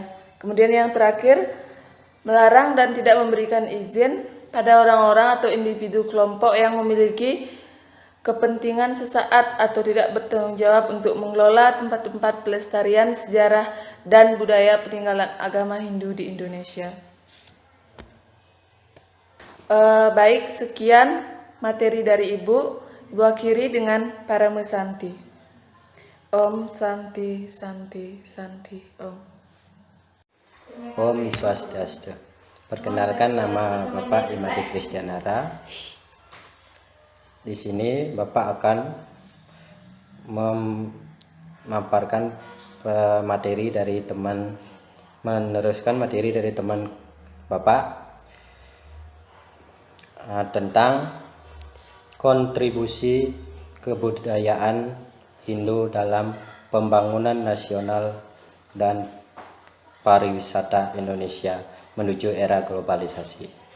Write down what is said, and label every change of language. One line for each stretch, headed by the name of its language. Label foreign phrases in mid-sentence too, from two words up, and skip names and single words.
Indonesian: Kemudian yang terakhir, melarang dan tidak memberikan izin pada orang-orang atau individu kelompok yang memiliki kepentingan sesaat atau tidak bertanggung jawab untuk mengelola tempat-tempat pelestarian sejarah dan budaya peninggalan agama Hindu di Indonesia. Baik, sekian materi dari Ibu. Ibu akhiri dengan Parama Santi. Om Santi Santi Santi Om. Om Swastiastu. Perkenalkan, nama Bapak Imadi Kristianara. Di sini Bapak akan memaparkan materi dari meneruskan materi dari teman Bapak tentang kontribusi kebudayaan Hindu dalam pembangunan nasional dan pariwisata Indonesia menuju era globalisasi.